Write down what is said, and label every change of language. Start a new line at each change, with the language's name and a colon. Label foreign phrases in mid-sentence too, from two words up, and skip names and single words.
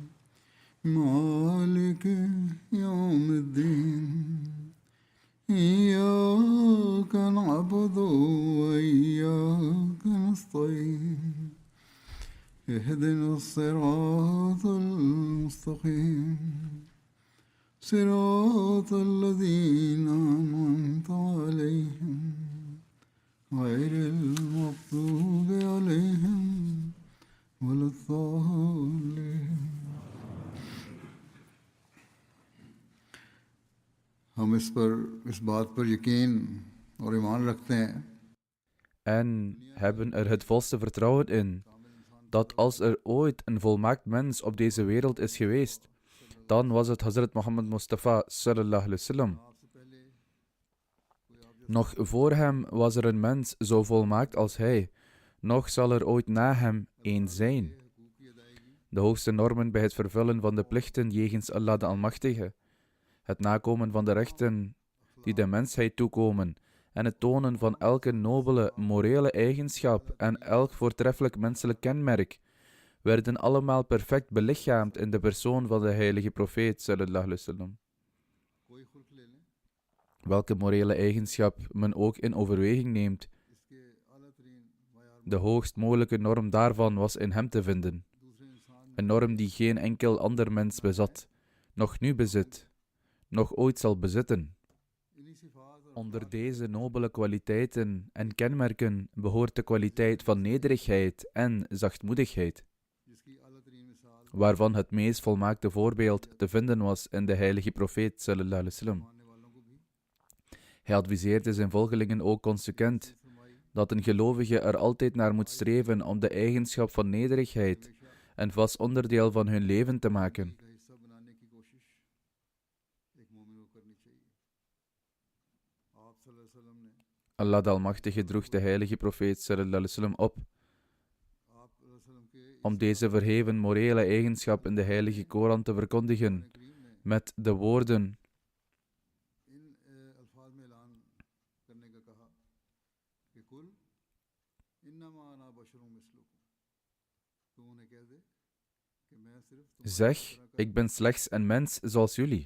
Arabic: مالك يوم الدين إياك نعبد وإياك نستعين اهدنا الصراط المستقيم صراط الذين أنعمت عليهم غير المغضوب عليهم ولا الضالين
Urdu: ہم اس بات پر یقین اور ایمان رکھتے ہیں
Dutch: En hebben er het volste vertrouwen in dat als er ooit een volmaakt mens op deze wereld is geweest, dan was het Hazrat Muhammad Mustafa
Arabic: صلى الله عليه وسلم.
Dutch: Nog voor hem was er een mens zo volmaakt als hij, nog zal er ooit na hem één zijn. De hoogste normen bij het vervullen van de plichten jegens Allah de Almachtige, het nakomen van de rechten die de mensheid toekomen en het tonen van elke nobele, morele eigenschap en elk voortreffelijk menselijk kenmerk, werden allemaal perfect belichaamd in de persoon van de heilige profeet
Arabic: صلى الله عليه وسلم.
Dutch: Welke morele eigenschap men ook in overweging neemt, de hoogst mogelijke norm daarvan was in hem te vinden. Een norm die geen enkel ander mens bezat, nog nu bezit, nog ooit zal bezitten. Onder deze nobele kwaliteiten en kenmerken behoort de kwaliteit van nederigheid en zachtmoedigheid, waarvan het meest volmaakte voorbeeld te vinden was in de heilige profeet
Arabic: صلى الله عليه وسلم.
Dutch: Hij adviseerde zijn volgelingen ook consequent dat een gelovige er altijd naar moet streven om de eigenschap van nederigheid een vast onderdeel van hun leven te maken. Allah de Almachtige droeg de heilige profeet
Arabic: صلى الله عليه وسلم
Dutch: op om deze verheven morele eigenschap in de heilige Koran te verkondigen met de woorden: zeg, ik ben slechts een mens zoals jullie.